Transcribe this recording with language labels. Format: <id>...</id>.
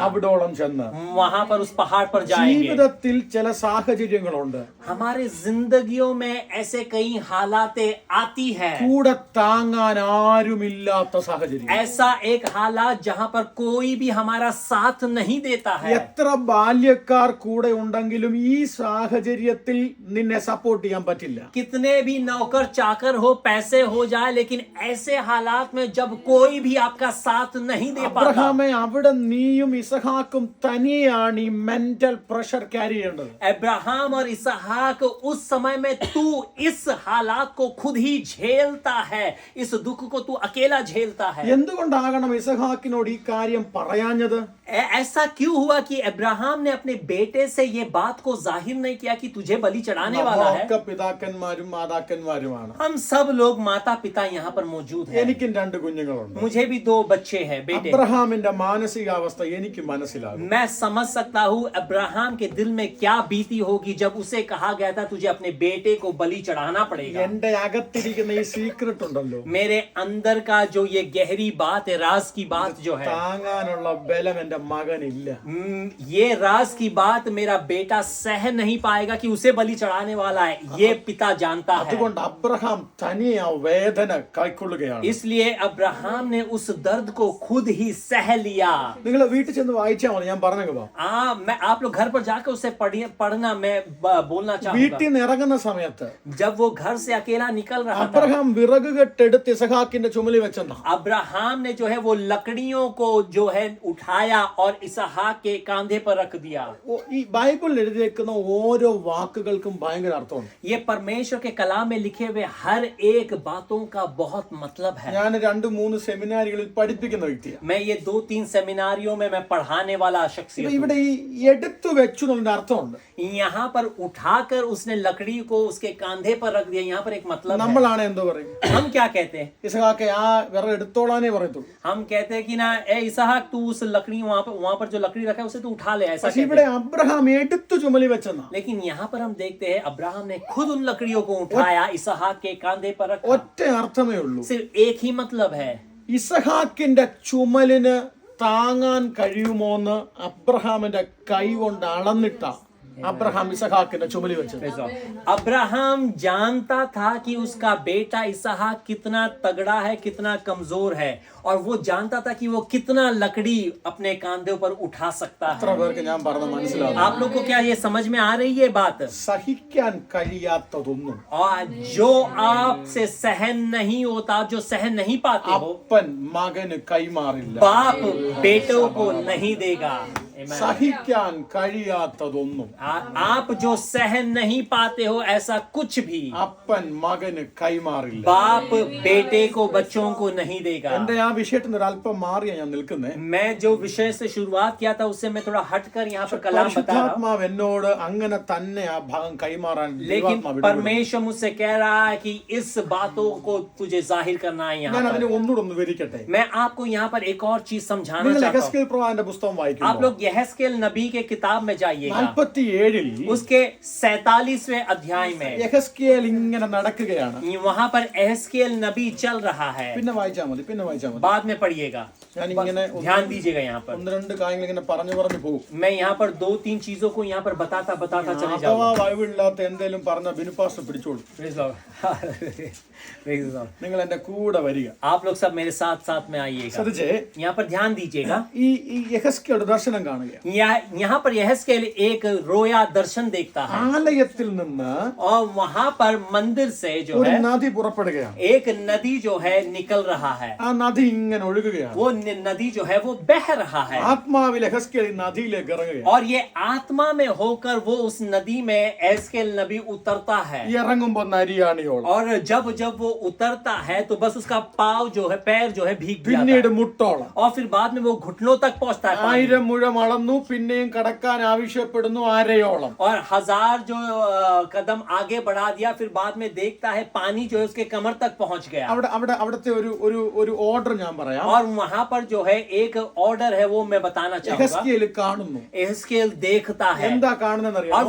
<ml>അവിടോളം ചെന്ന്.</ml> <hi>वहां पर उस पहाड़ पर जाएंगे।</hi> <ml>ജീവിതത്തിൽ ചില സാഹചര്യങ്ങളുണ്ട്,</ml> <hi>हमारे जिंदगियों में ऐसे कई हालातें आती है,</hi> <ml>കൂടെ താങ്ങാൻ ആരുമില്ലാത്ത സാഹചര്യം.</ml> <hi>ऐसा एक हालात जहां पर कोई भी हमारा साथ नहीं देता है।</hi> <ml>എത്ര ബാല്യക്കാർ കൂടെ ഉണ്ടെങ്കിലും ഈ സാഹചര്യത്തിൽ നിന്നെ സപ്പോർട്ട് ചെയ്യാൻ പറ്റില്ല.</ml> <hi>कितने भी नौकर चाकर हो, पैसे हो जाए, लेकिन ऐसे हालात में जब कोई भी आपका साथ नहीं दे पाता,</hi> <ml>അബ്രഹാമേ, അവിടെ നീയും ഇസഹാക്കും തനിയാണ് ഈ മെന്റൽ പ്രഷർ ക്യാരി ചെയ്യേണ്ടത്.</ml> <hi>अब्राहम और इसहाक, उस समय में तू इस हालात को खुद ही झेलता है, इस दुख को तू अकेला झेलता है।</hi> <ml>എന്തുകൊണ്ടാകണം ഇസഹാക്കിനോട് ഈ കാര്യം പറയാഞ്ഞത്?</ml> <hi>ऐसा क्यों हुआ कि अब्राहम ने अपने बेटे से ये बात को जाहिर नहीं किया कि तुझे बलि चढ़ाने वाला है?</hi> <ml>നമ്മളൊക്കെ പിതാക്കന്മാരും മാതാക്കന്മാരുമാണ്.</ml> <hi>हम सब लोग माता पिता यहाँ पर मौजूद हैं।</hi> <ml>എനിക്കും 2 കുഞ്ഞുങ്ങളുണ്ട്.</ml> <hi>मुझे भी 2 बच्चे हैं, बेटे।</hi> <ml>അബ്രഹാമിന്റെ മാനസികാവസ്ഥ എനിക്ക് മനസ്സിലാകും.</ml> <hi>मैं समझ सकता हूँ अब्राहम के दिल में क्या बीती होगी जब उसे कहा गया था तुझे अपने बेटे को बलि चढ़ाना पड़ेगा।</hi> <ml>എന്റെ അകത്തിരിക്കുന്ന ഈ സീക്രട്ട് ഉണ്ടല്ലോ,</ml> <hi>मेरे अंदर का जो ये गहरी बात है, राज की बात जो है,</hi> <ml>താങ്ങാനുള്ള ബലം എന്റെ മകനില്ല.</ml> <hi>ये राज की बात मेरा बेटा सह नहीं पाएगा कि उसे बलि चढ़ाने वाला है, ये पिता जानता है।</hi> <ml>അതുകൊണ്ട് അബ്രഹാം തനിയെ ആ വേദന കൈക്കൊള്ളുകയാണ്.</ml> <hi>इसलिए अब्राहम ने उस दर्द को खुद ही सह लिया।</hi> <ml>നിങ്ങൾ വീട്ടിൽ ചെന്ന് വായിച്ചാൽ മതി, ഞാൻ പറഞ്ഞേക്കുവാ.</ml> <hi>मैं आप लोग घर पर जाकर उसे पढ़ना मैं बोलना चाहूंगा।</hi> <ml>വീട്ടിൽ നിന്ന് ഇറങ്ങുന്ന സമയത്ത്</ml> <hi>जब वो घर से अकेला निकल रहा था,</hi> <ml>അബ്രഹാം വിറക് കെട്ടെടുത്ത് ഇസഹാക്കിന്റെ ചുമലിൽ വെച്ചെന്നാ.</ml> <hi>अब्राहम ने जो है वो लकड़ियों को जो है उठाया और इसहाक के कांधे पर रख दिया।</hi> <ml>ഈ ബൈബിളിൽ എഴുതിയേക്കുന്ന ഓരോ വാക്കുകൾക്കും ഭയങ്കര അർത്ഥമുണ്ട്.</ml> <hi>ये परमेश्वर के कलाम में लिखे हुए हर एक बातों का बहुत मतलब है।</hi> <ml>ഞാൻ 2-3 സെമിനാരികളിൽ പഠിപ്പിക്കുന്ന വ്യക്തിയാണ്.</ml> <hi>मैं ये 2-3 सेमिनारियों में मैं पढ़ाने वाला शख्सियत हूँ।</hi> <ml>ഇവിടെ ഈ എടുത്തു വെച്ചു എന്നുള്ളതിന്റെ അർത്ഥമുണ്ട്.</ml> <hi>यहाँ पर उठाकर उसने लकड़ी को उसके कांधे पर रख दिया, यहाँ पर एक मतलब है।</hi> <ml>നമ്മളാണ് എന്തോ പറയും,</ml> <hi>हम क्या कहते हैं?</hi> <ml>ഇസഹാക്കെ ആ വിറക് എടുത്തോളാനേ പറയത്തുള്ളൂ.</ml> <hi>हम कहते हैं कि ना ए इसहाक तू उस लकड़ी वहां पर जो लकड़ी रखा है उसे तू उठा ले, ऐसा</hi> <ml>പക്ഷെ</ml> <hi>कहते</hi> <ml>ഇവിടെ</ml> <hi>हैं।</hi> <ml>അബ്രഹാം എടുത്തു ചുമലിൽ വെച്ചെന്നാ.</ml> <hi>लेकिन यहाँ पर हम देखते हैं अब्राहम ने खुद उन लकड़ियों को उठाया, इसहाक के कांधे पर रखा।</hi> <ml>ഒറ്റ അർത്ഥമേ ഉള്ളൂ.</ml> <hi>सिर्फ एक ही मतलब है।</hi> <ml>ഇസഹാക്കിന്റെ ചുമലിന് താങ്ങാൻ കഴിയുമോന്ന് അബ്രഹാമിന്റെ കൈ കൊണ്ട് അളന്നിട്ട അബ്രഹാം ഇസഹാക്കിന്റെ ചുമലിൽ വെച്ചത്.</ml> <hi>अब्राहम जानता था कि उसका बेटा इसहाक कितना तगड़ा है, कितना कमजोर है, और वो जानता था कि वो कितना लकड़ी अपने कांधों पर उठा सकता</hi> <ml>എത്ര</ml> <hi>है।</hi> <ml>പേർക്ക് ഞാൻ പറഞ്ഞ മനസ്സിലാവും?</ml> <hi>आप लोग को क्या ये समझ में आ रही है बात?</hi> <ml>സഹിക്കാൻ കഴിയാത്തതൊന്നും</ml> <hi>और जो आपसे सहन नहीं होता, जो सहन नहीं पाते हो,</hi> <ml>അപ്പൻ മകന് കൈമാറില്ല.</ml> <hi>बाप बेटों को नहीं देगा। Amen.</hi> <ml>സഹിക്കാൻ കഴിയാത്തതൊന്നും</ml> <hi>आप जो सहन नहीं पाते हो ऐसा कुछ भी</hi> <ml>അപ്പൻ മകന് കൈമാറില്ല.</ml> <hi>बाप बेटे को, बच्चों को नहीं देगा।</hi> <ml>എന്റെ ആ വിഷയത്തിൽ നിന്ന് ഒരല്പം മാറിയാ ഞാൻ നിൽക്കുന്നേ.</ml> <hi>मैं जो विषय से शुरुआत किया था उससे मैं थोड़ा हटकर यहाँ पर कलाम बता रहा हूँ।</hi> <ml>പരിശുദ്ധാത്മാവ് എന്നോട് അങ്ങനെ തന്നെ ആ ഭാഗം കൈമാറാൻ</ml> <hi>लेकिन</hi> <ml>ദൈവാത്മാവ് ഇടപെടുന്നു.</ml> <hi>परमेश्वर मुझसे कह रहा है कि इस बातों को तुझे जाहिर करना है यहाँ</hi> <ml>ഞാൻ അതിനെ</ml> <hi>पर।</hi> <ml>ഒന്നുകൂടെ ഒന്ന് വിവരിക്കട്ടെ.</ml> <hi>मैं आपको यहाँ पर एक और चीज समझाना</hi> <ml>നിങ്ങൾ</ml> <hi>चाहता हूँ।</hi> <ml>യെഹെസ്കേൽ പ്രവാചകന്റെ പുസ്തകം</ml> <hi>आप</hi> <ml>വായിക്കുമ്പോൾ</ml> <hi>लोग यहेस्केल नबी के किताब में जाइएगा,</hi> <ml>47-ൽ</ml> <hi>उसके 47वें अध्याय में</hi> <ml>യെഹെസ്കേൽ ഇങ്ങനെ നടക്കുകയാണ്.</ml> <hi>वहां पर यहेस्केल नबी चल रहा है।</hi> <ml>പിന്നെ വായിച്ചാൽ മതി.</ml> <hi>बाद में पढ़िएगा,</hi> <ml>ഞാൻ ഇങ്ങനെ</ml> <hi>ध्यान दीजिएगा। यहाँ पर</hi> <ml>1-2 കാര്യങ്ങൾ ഇങ്ങനെ പറഞ്ഞു പോകും.</ml> <hi>मैं यहाँ पर 2-3 चीजों को यहाँ पर बताता चले</hi> <ml>അഥവാ</ml> <hi>जाऊंगा।</hi> <ml>ബൈബിളില്ലാത്ത എന്തെങ്കിലും പറഞ്ഞ ബിനുപാസ്റ്റർ പിടിച്ചോളൂ.</ml> <en>Praise the Lord. Praise the Lord.</en> <ml>നിങ്ങൾ എന്റെ കൂടെ വരിക.</ml> <hi>आप लोग सब मेरे साथ साथ में आइएगा।</hi> <ml>ശ്രദ്ധിച്ചേ,</ml> <hi>यहाँ पर ध्यान दीजिएगा।</hi> <ml>ഈ യെഹെസ്കേൽ ദർശനം കാണുക.</ml> <hi>यहाँ पर यहेस्केल एक रोया दर्शन देखता है,</hi> <ml>ആലയത്തിൽ നിന്ന്</ml> <hi>और वहां पर मंदिर से जो</hi> <ml>ഒരു</ml> <hi>है</hi> <ml>നദി പുറപ്പെടുകയാണ്.</ml> <hi>एक नदी जो है निकल रहा है।</hi> <ml>ആ നദി ഇങ്ങനെ ഒഴുകുകയാണ്.</ml> <hi>वो नदी जो है वो बह रहा है,</hi> <ml>ആത്മാവിൽ യെഹെസ്കേൽ ഈ നദിയിലേക്ക് ഇറങ്ങുകയാണ്.</ml> <hi>और ये आत्मा में होकर वो उस नदी में यहेस्केल नबी उतरता है।</hi> <ml>ഇറങ്ങുമ്പോ നരിയാണിയോളം,</ml> <hi>और जब जब वो उतरता है तो बस उसका पाव जो है, पैर जो है भीग जाता</hi> <ml>പിന്നീട്</ml> <hi>है,</hi> <ml>മുട്ടോളം.</ml> <hi>और फिर बाद में वो घुटनों तक पहुंचता है पानी।</hi> <ml>1000 മുഴം അളന്നു, പിന്നെയും കടക്കാൻ ആവശ്യപ്പെടുന്നു അരയോളം.</ml> <hi>और 1000 जो कदम आगे बढ़ा दिया, फिर बाद में देखता है पानी जो है उसके कमर तक पहुंच गया।</hi> <ml>അവിടുത്തെ ഒരു ഓർഡർ ഞാൻ പറയാം.</ml> <hi>और वहां पर जो है एक ऑर्डर है वो मैं बताना चाहूंगा।</hi> <ml>യെഹെസ്കേൽ കാണുന്നു.</ml> <hi>यहेस्केल देखता है,</hi> <ml>എന്താ</ml> <hi>और</hi> <ml>കാണുന്നറിയാമോ?</ml>